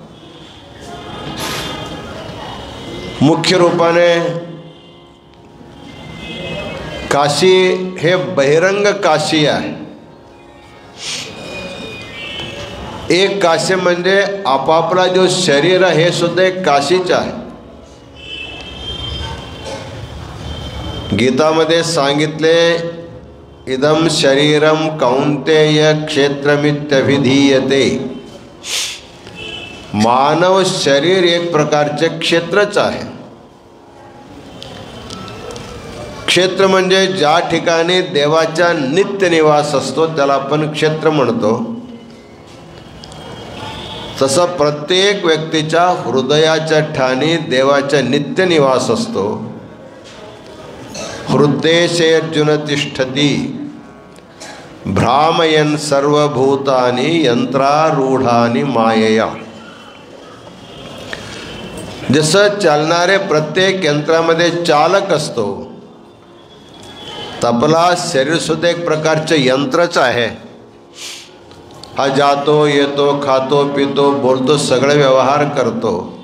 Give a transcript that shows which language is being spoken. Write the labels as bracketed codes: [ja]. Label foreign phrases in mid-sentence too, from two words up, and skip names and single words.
[mr] मुख्य रूपाने काशी हे बहिरंग काशी आहे. एक काशी म्हणजे आपापला जो शरीर आहे हे सुद्धा एक काशीच आहे. गीतामध्ये सांगितले, [sa] इदम शरीरम कौंतेय क्षेत्रमित्यभिधीयते. [mr] मानव शरीर एक प्रकारचे क्षेत्रच आहे. क्षेत्र म्हणजे ज्या ठिकाणी देवाचा नित्य निवास असतो त्याला आपण क्षेत्र म्हणतो. तसं प्रत्येक व्यक्तीच्या हृदयाच्या ठाणी देवाचा नित्य निवास असतो. [sa] हृदयेशे अर्जुन तिष्ठती भ्रामयन् सर्वभूतानि यंत्रारूढानि मायया. [mr] जसं चालणारे प्रत्येक यंत्रामध्ये चालक असतो, आपला शरीर सुद्धा एक प्रकारचे यंत्रच आहे. हा जातो येतो, खातो पितो, बोलतो, सगळे व्यवहार करतो.